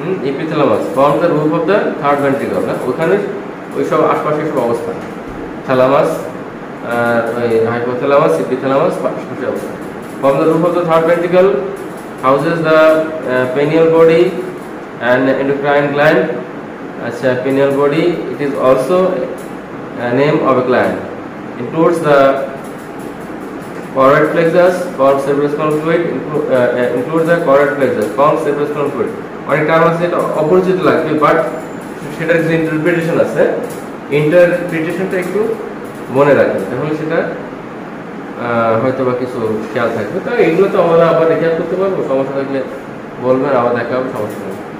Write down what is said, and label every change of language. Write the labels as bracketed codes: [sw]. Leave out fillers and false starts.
[en] Epithalamus form the roof of the third ventricle. [bn] ওখানে ওই সব আশপাশে সব অবস্থান, থ্যালামাস আর ওই হাইপোথ্যালামাস, ইপিথ্যালামাস আশপাশে অবস্থান। [en] Form the roof of the third ventricle, houses the pineal body and endocrine gland. Acha, pineal body, it is also a name of a gland. Includes the choroid plexus, forms cerebrospinal fluid, includes the choroid plexus, forms cerebrospinal fluid. [bn] অনেক term আছে, এটা অপরিচিত লাগবে, but সেটার যে interpretation আছে, ইন্টারপ্রিটেশনটা একটু মনে রাখবেন, তাহলে সেটা হয়তো বা কিছু খেয়াল থাকবে। তো এগুলো তো আমরা আবার রিক্যাপ করতে পারবো, সমস্যা থাকলে বলবেন, আবার দেখা হবে, সমস্যা নেই।